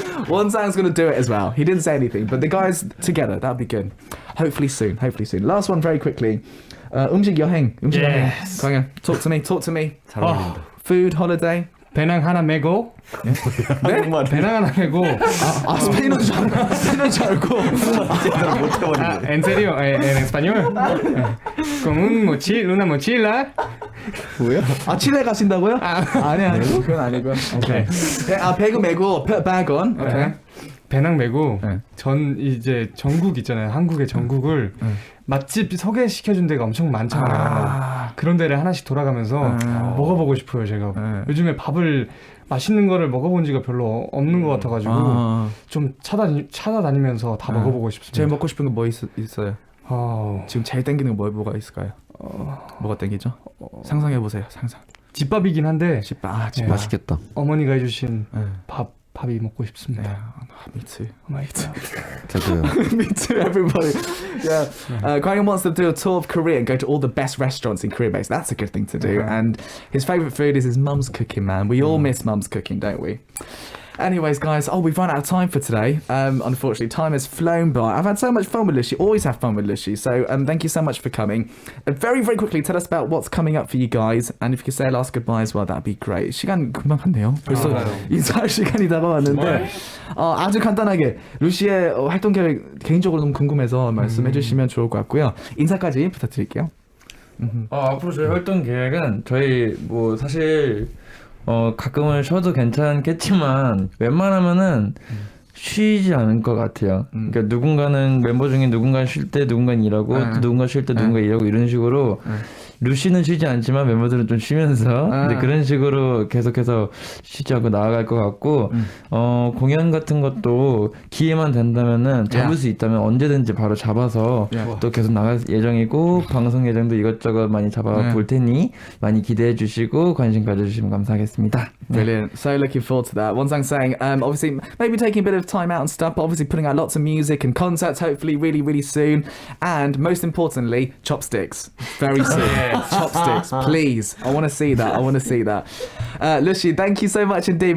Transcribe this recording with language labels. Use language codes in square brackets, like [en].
[en] One sang's gonna do it as well. He didn't say anything, but the guys together, that'd be good. Hopefully soon. Last one very quickly. [ko] 음식 여행. [en] 광현, talk to me. [ko] 잘 어울린다. [en] Food, holiday. [ko] 배낭 하나 메고 배낭 하나 메고 스페인어인 줄 알고. [es] en serio en español con una mochila [ko] 뭐야? 칠레 가신다고요? 아니 그건 아니고요. 오케이. 배그 메고 [en] bag on. [ko] 오케이. 배낭 메고 네. 전 이제 전국 있잖아요. 한국의 전국을 맛집 소개시켜준 데가 엄청 많잖아요. 그런 데를 하나씩 돌아가면서 먹어보고 싶어요. 제가 요즘에 밥을 맛있는 거를 먹어본 지가 별로 없는 것 같아가지고 좀 찾아다니면서 다 먹어보고 싶습니다. 제일 먹고 싶은 거 뭐 있어요? 아, 지금 제일 땡기는 거 뭐가 있을까요? 뭐가 땡기죠? 상상해 보세요. 상상. 집밥이긴 한데 집밥. 네. 맛있겠다. 어머니가 해주신 밥이 먹고 싶습니다. [en] Me too. [ko] 저도요. [en] Me too, everybody. Yeah. Kwang wants to do a tour of Korea and go to all the best restaurants in Korea. Base. That's a good thing to do. And his favourite food is his mum's cooking, man. We all miss mum's cooking, don't we? Anyways, guys, we've run out of time for today. Unfortunately, time has flown by. I've had so much fun with Lucy. Always have fun with Lucy. So thank you so much for coming. Very, very quickly, tell us about what's coming up for you guys. And if you could say last goodbye as well, that'd be great. [ko] 시간 금방 갔네요. 벌써 인사할 시간이 다가왔는데 아주 간단하게 루시의 활동 계획 개인적으로 너무 궁금해서 말씀해 주시면 좋을 것 같고요. 인사까지 부탁드릴게요. 앞으로 저희 활동 계획은 저희 뭐 사실 가끔은 쉬어도 괜찮겠지만 웬만하면은 쉬지 않을 것 같아요. 그러니까 누군가는 멤버 중에 누군가는 쉴 때 누군가는 일하고 또 누군가 쉴 때 누군가 일하고 이런 식으로 루시는 쉬지 않지만 멤버들은 좀 쉬면서 근데 그런 식으로 계속해서 쉬지 않고 나아갈 것 같고 공연 같은 것도 기회만 된다면은 잡을 수 있다면 언제든지 바로 잡아서 또 계속 나갈 예정이고 방송 예정도 이것저것 많이 잡아볼 테니 많이 기대해 주시고 관심 가져주시면 감사하겠습니다. [en] Brilliant. So looking forward to that. One saying, obviously, maybe taking a bit of time out and stuff, but obviously putting out lots of music and concerts, hopefully really, really soon. And most importantly, chopsticks. Very soon. Chopsticks, please. I want to see that. Lucy, thank you so much indeed.